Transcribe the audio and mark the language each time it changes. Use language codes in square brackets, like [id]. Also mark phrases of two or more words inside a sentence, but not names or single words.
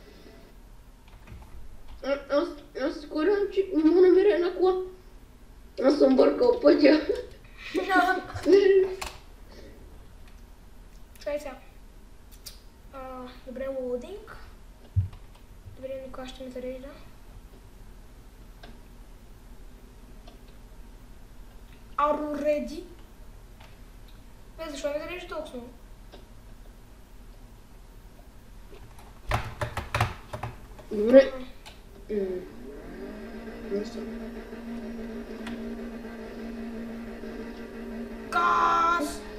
[bg] Аз скорям, че не мога намеря една кола. Аз съм бъркал пътя. Чакай сега. Добре, лоудинг. Добре, никога ще ми зарежда. [en] Are you ready? [bg] Защо ми зарежда толкова много? Добре. Газ!